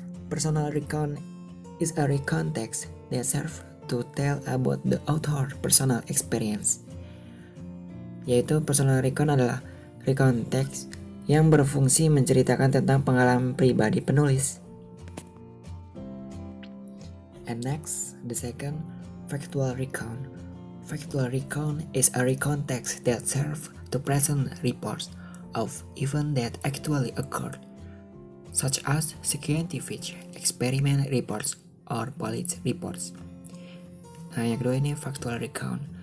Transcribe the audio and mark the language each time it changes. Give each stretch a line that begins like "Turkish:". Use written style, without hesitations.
English: Personal recount is a recontext that serves to tell about the author's personal experience.
Indonesian: Yaitu personal recount adalah recontext yang berfungsi menceritakan tentang pengalaman pribadi penulis.
English: And next, the second, factual recount. Factual recount is a recontext that serves to present reports of events that actually occurred, such as scientific experiment reports or police reports.
Indonesian: Nah, yang kedua ini factual recount.